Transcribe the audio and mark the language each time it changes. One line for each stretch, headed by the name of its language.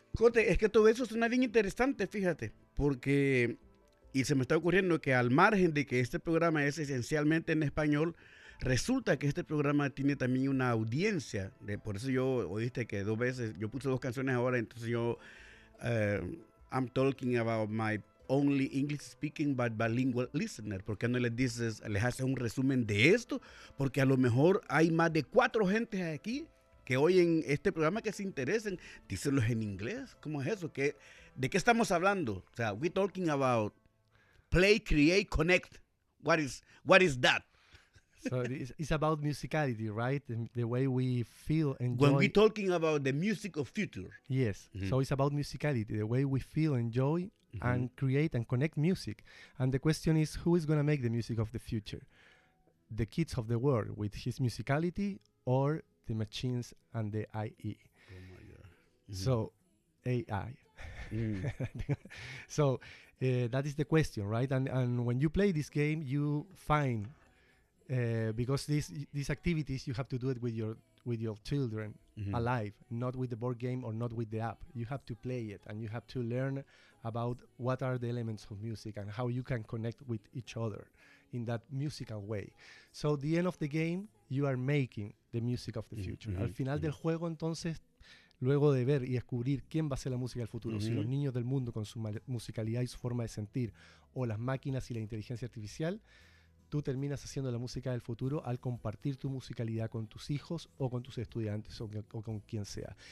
Spanish: Cote, es que todo eso suena bien interesante, fíjate, porque, y se me está ocurriendo que al margen de que este programa es esencialmente en español, resulta que este programa tiene también una audiencia, por eso yo, oíste que dos veces, yo puse dos canciones ahora, entonces yo,
English: I'm talking about my only English speaking but bilingual listener,
Spanish: ¿por qué no les dices, les haces un resumen de esto? Porque a lo mejor hay más de 4 gentes aquí, que hoy en este programa que se interesen, díselos en inglés. ¿Cómo es eso? ¿De qué estamos hablando? O sea,
English: we're talking about play, create, connect. What is that? So it's about musicality, right? The way we feel and enjoy. When we're talking about the music of future. Yes. Mm-hmm. So it's about musicality, the way we feel, enjoy, and create and connect music. And the question is, who is going to make the music of the future? The kids of the world with his musicality or the machines and the AI. Oh my God. Mm-hmm. So, AI. So, that is the question, right? And when you play this game, you find, because these activities, you have to do it with your children alive, not with the board game or not with the app. You have to play it and you have to learn about what are the elements of music and how you can connect with each other in that musical way. So, the end of the game, you are making the music of the future.
Spanish: Al final del juego, entonces, luego de ver y descubrir quién va a ser la música del futuro, si los niños del mundo con su musicalidad y su forma de sentir, o las máquinas y la inteligencia artificial, tú terminas haciendo la música del futuro al compartir tu musicalidad con tus hijos o con tus estudiantes o con quien sea.